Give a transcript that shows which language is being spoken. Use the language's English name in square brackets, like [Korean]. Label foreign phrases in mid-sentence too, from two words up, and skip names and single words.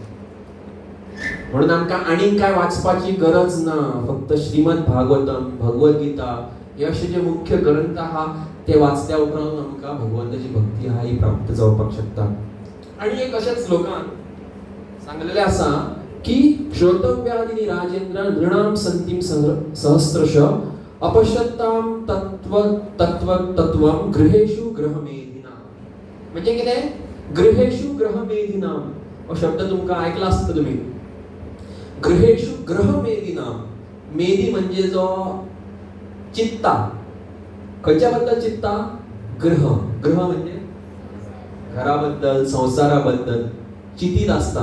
[Konkani] म्हणून आमकां आनीक काय वाचपाची गरज ना फक्त श्रीमद भागवतम भगवद्गीता हे अशे जे मुख्य ग्रंथ आहा ते वाचल्या उपरांत आमकां भगवंताची भक्ती आहा ही प्राप्त जावपाक शकता आणि एक अशाच श्लोकान सांगलेले आसा की [Sanskrit] श्रोतव्यादिनी राजेंद्र नृणाम संतीम सहस्रश अपश्यताम तत्वम गृहेषु गृहमेधिना [Konkani] म्हणजे कितें [Sanskrit] गृहेषु गृहमेधिना [Konkani] हो शब्द तुमकां ऐकला आसता तुम्ही [Sanskrit] गृहेषु गृहमेधिना मेधी [Konkani] म्हणजे जो चित्ता खंयच्या बद्दल चित्ता गृह म्हणजे घराबद्दल संसाराबद्दल चितीत असता